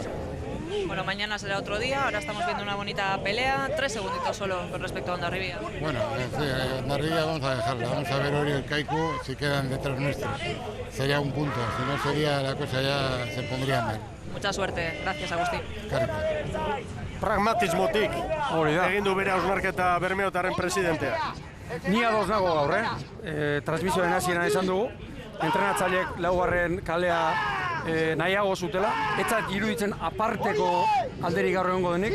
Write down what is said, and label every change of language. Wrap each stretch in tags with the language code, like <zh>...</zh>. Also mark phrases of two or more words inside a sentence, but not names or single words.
<es>Bueno, mañana será otro día, ahora estamos viendo una bonita pelea, 3 segunditos solo con respecto a Hondarribia. Bueno, sí, Hondarribia vamos a dejarla, vamos a ver Ori y el Kaiku si quedan detrás nuestros. Sería un punto, si no sería la cosa ya se pondría mal. Mucha suerte, gracias Agustín. Cariko.</es> <eu>Pragmatismotik egin du bere hausnarketa Bermeotarren presidentea. Ni ados nago gaur, transmisioen hasieran esan dugu, entrenatzaileek laugarren kalea nahiago zutela, etzat iruditzen aparteko alderik gaur egongo denik.</eu>